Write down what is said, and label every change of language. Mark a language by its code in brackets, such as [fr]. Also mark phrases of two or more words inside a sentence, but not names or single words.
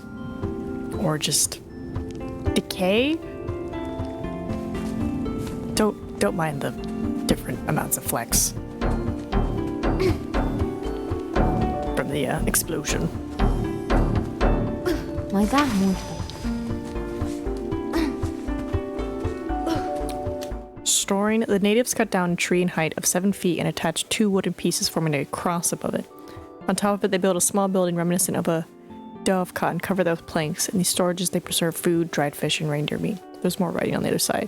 [en] Or just decay? Don't mind the different amounts of flex from the explosion. [fi] Mä oon vähän muista. [en] Storing, the natives cut down a tree in height of 7 feet and attached 2 wooden pieces forming a cross above it. On top of it, they built a small building reminiscent of a dove cot and covered that with planks. In these storages, they preserve food, dried fish, and reindeer meat. There's more writing on the other side.